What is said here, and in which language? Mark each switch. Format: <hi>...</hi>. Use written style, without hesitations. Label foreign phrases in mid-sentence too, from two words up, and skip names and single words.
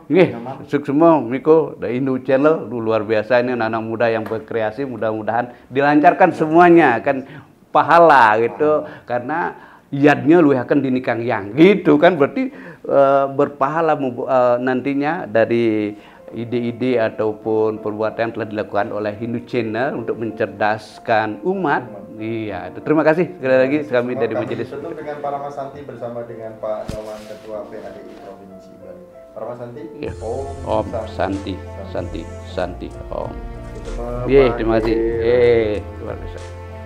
<id>Suksmo, Miko, dari Hindu Channel luar biasa ini, anak-anak muda yang berkreasi, mudah-mudahan dilancarkan semuanya kan, pahala gitu, karena yadnya lu akan dinikang yang gitu kan, berarti berpahala nantinya dari ide-ide ataupun perbuatan yang telah dilakukan oleh Hindu Channel untuk mencerdaskan umat. Iya, itu. Terima kasih sekali lagi kami dari majelis. Tentu dengan para Mas Santi bersama dengan Pak Nyoman, Ketua PADI Provinsi Bali. Para Mas Santi,</id> <sa>Om Santi, Om.</sa> <id>Iya, terima kasih. Luar biasa.</id>